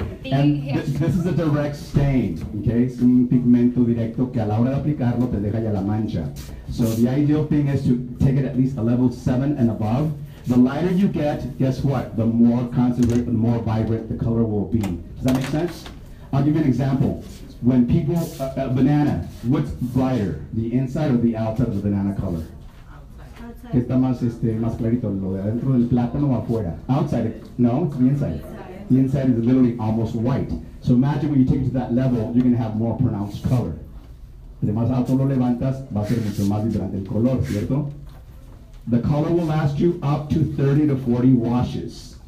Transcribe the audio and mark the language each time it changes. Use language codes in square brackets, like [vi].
[en] And this is a direct stain, okay? [es] Es un pigmento directo que a la hora de aplicarlo te deja ya la mancha. [en] So the ideal thing is to take it at least a level 7 and above. The lighter you get, guess what? The more concentrated, the more vibrant the color will be. Does that make sense? I'll give you an example. When people, a banana, what's brighter, the inside or the outside of the banana color? [es] Que está más clarito, lo de adentro del plátano o afuera. [en] Outside, no, it's the inside. The inside is literally almost white. So imagine when you take it to that level, you're going to have more pronounced color. [es] Entre más alto lo levantas, va a ser mucho más vibrante el color, ¿cierto? [en] The color will last you up to 30 to 40 washes.